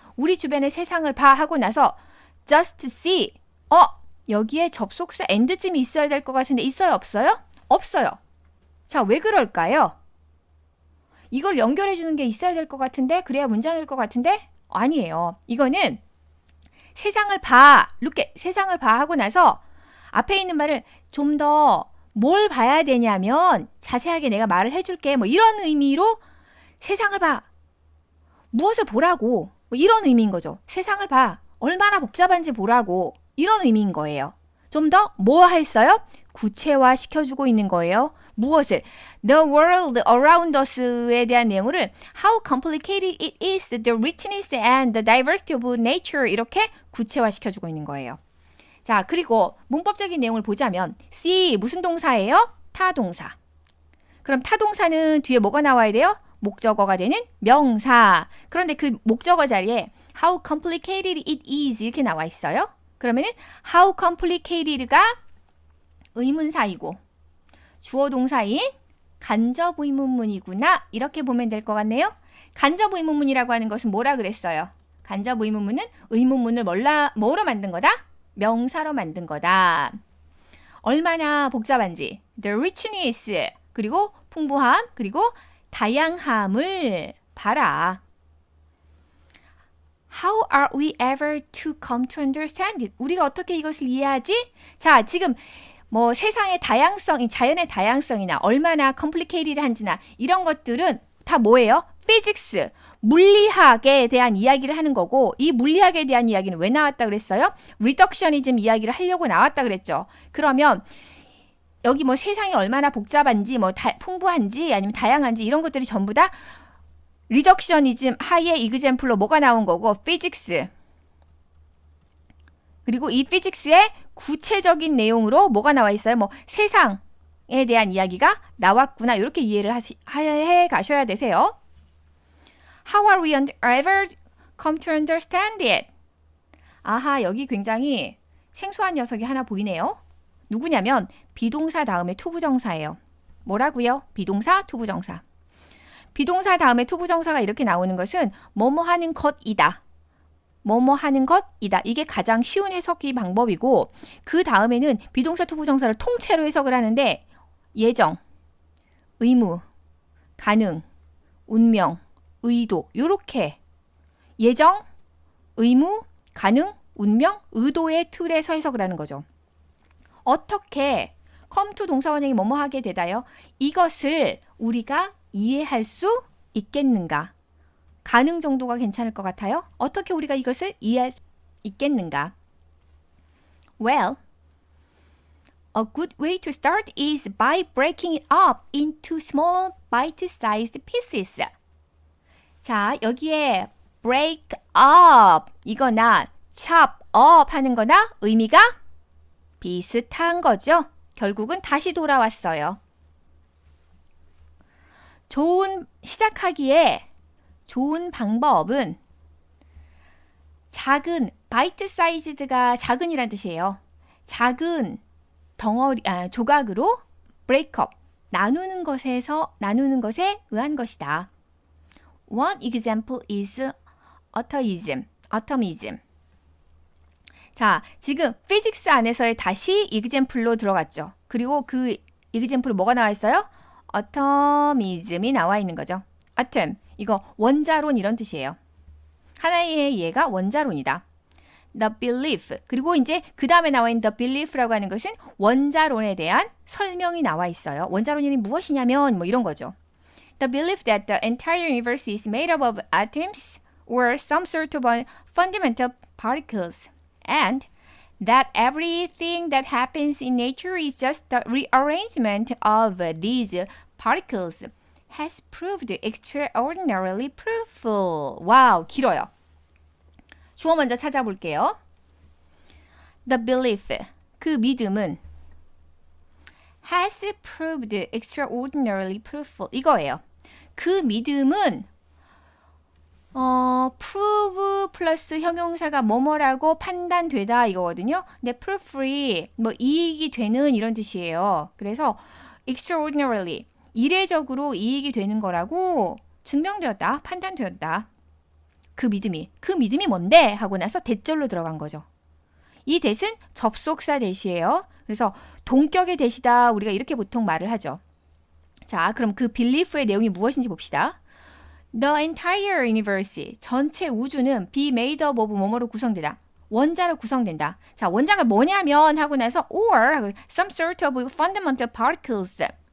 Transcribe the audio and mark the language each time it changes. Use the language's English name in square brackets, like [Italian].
[Korean] 우리 주변의 세상을 봐 하고 나서 [English] just see. [Korean] 여기에 접속사 and쯤이 있어야 될 것 같은데 있어요? 없어요? 없어요. 자, 왜 그럴까요? 이걸 연결해 주는 게 있어야 될 것 같은데, 그래야 문장일 것 같은데? 아니에요. 이거는 세상을 봐, 세상을 봐 하고 나서 앞에 있는 말을 좀 더 뭘 봐야 되냐면 자세하게 내가 말을 해줄게. 뭐 이런 의미로 세상을 봐. 무엇을 보라고. 뭐 이런 의미인 거죠. 세상을 봐. 얼마나 복잡한지 보라고. 이런 의미인 거예요. 좀 더 뭐 했어요? 구체화 시켜주고 있는 거예요. 무엇을? [English] The world around us [Korean] 에 대한 내용을 [English] how complicated it is, the richness and the diversity of nature [Korean] 이렇게 구체화 시켜주고 있는 거예요. 자, 그리고 문법적인 내용을 보자면 see 무슨 동사예요? 타동사. 그럼 타동사는 뒤에 뭐가 나와야 돼요? 목적어가 되는 명사. 그런데 그 목적어 자리에 [English] how complicated it is [Korean] 이렇게 나와 있어요. 그러면은 [English] how complicated [Korean] 가 의문사이고 주어 동사인 간접 의문문이구나 이렇게 보면 될 것 같네요. 간접 의문문이라고 하는 것은 뭐라 그랬어요? 간접 의문문은 의문문을 뭐로 만든 거다? 명사로 만든 거다. 얼마나 복잡한지 the richness 그리고 풍부함 그리고 다양함을 봐라. [English] How are we ever to come to understand it? [Korean] 우리가 어떻게 이것을 이해하지? 자, 지금 뭐 세상의 다양성, 자연의 다양성이나 얼마나 complicated한지나 이런 것들은 다 뭐예요? physics, 물리학에 대한 이야기를 하는 거고 이 물리학에 대한 이야기는 왜 나왔다 그랬어요? reductionism 이야기를 하려고 나왔다 그랬죠. 그러면 여기 뭐 세상이 얼마나 복잡한지 뭐 풍부한지 아니면 다양한지 이런 것들이 전부 다 reductionism 하의 example로 뭐가 나온 거고 physics 그리고 이 physics의 구체적인 내용으로 뭐가 나와 있어요? 뭐 세상에 대한 이야기가 나왔구나 이렇게 이해를 해 가셔야 되세요. [English] How are we ever come to understand it? [Korean] 아하, 여기 굉장히 생소한 녀석이 하나 보이네요. 누구냐면 비동사 다음에 투부정사예요. 뭐라고요? 비동사, 투부정사. 비동사 다음에 투부정사가 이렇게 나오는 것은 뭐뭐 하는 것이다. 뭐뭐 하는 것이다. 이게 가장 쉬운 해석이 방법이고 그 다음에는 비동사, 투부정사를 통째로 해석을 하는데 예정, 의무, 가능, 운명, 의도 요렇게 예정, 의무, 가능, 운명, 의도의 틀에서 해석을 하는 거죠. 어떻게 come to 동사원형이 뭐뭐 하게 되다요? 이것을 우리가 이해할 수 있겠는가? 가능 정도가 괜찮을 것 같아요? 어떻게 우리가 이것을 이해할 수 있겠는가? [English] Well, a good way to start is by breaking it up into small bite-sized pieces. [Korean] 자, 여기에 break up 이거나 chop up 하는 거나 의미가 비슷한 거죠. 결국은 다시 돌아왔어요. 시작하기에 좋은 방법은 작은, bite sized가 작은이란 뜻이에요. 작은 조각으로 break up, 나누는 것에 의한 것이다. [English] One example is atomism. [Korean] 자, 지금 physics 안에서의 다시 example로 들어갔죠. 그리고 그 example로 뭐가 나와 있어요? atomism이 나와 있는 거죠. atom, 이거 원자론 이런 뜻이에요. 하나의 예가 원자론이다. The belief, 그리고 이제 그 다음에 나와 있는 the belief라고 하는 것은 원자론에 대한 설명이 나와 있어요. 원자론이 무엇이냐면 뭐 이런 거죠. [English] The belief that the entire universe is made up of atoms or some sort of fundamental particles and that everything that happens in nature is just the rearrangement of these particles has proved extraordinarily fruitful. [Korean] 와우, 길어요. 주어 먼저 찾아볼게요. [English] The belief, [Korean] 그 믿음은 [English] has proved extraordinarily fruitful. [Korean] 이거예요. 그 믿음은 prove 플러스 형용사가 뭐뭐라고 판단되다 이거거든요. 근데 fruitfully 뭐 이익이 되는 이런 뜻이에요. 그래서 extraordinarily 이례적으로 이익이 되는 거라고 증명되었다, 판단되었다. 그 믿음이 뭔데? 하고 나서 대절로 들어간 거죠. 이 대신 접속사 대시예요. 그래서 동격의 대시다 우리가 이렇게 보통 말을 하죠. 자, 그럼 그 belief의 내용이 무엇인지 봅시다. [English] The entire universe, [Korean] 전체 우주는 [English] be made up of [Korean] 뭐뭐로 구성되다. 원자로 구성된다. 자, 원자가 뭐냐면 하고 나서 [English] or some sort of fundamental particles.